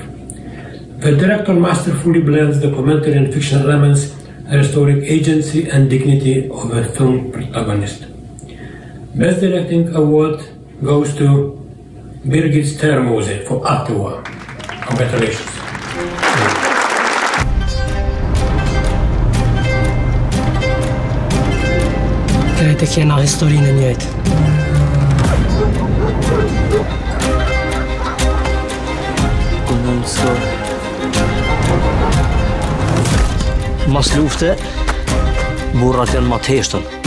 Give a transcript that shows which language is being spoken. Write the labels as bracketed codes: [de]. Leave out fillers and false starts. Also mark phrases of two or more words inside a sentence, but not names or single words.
[en] The director masterfully blends documentary and fiction elements, restoring agency and dignity of the film protagonist. Best Directing Award goes to Birgitte Stærmose for Afterwar. Congratulations. [sq] Tetiana historinë e njëjtë. Mas lufte, burrat janë ma të heshtën.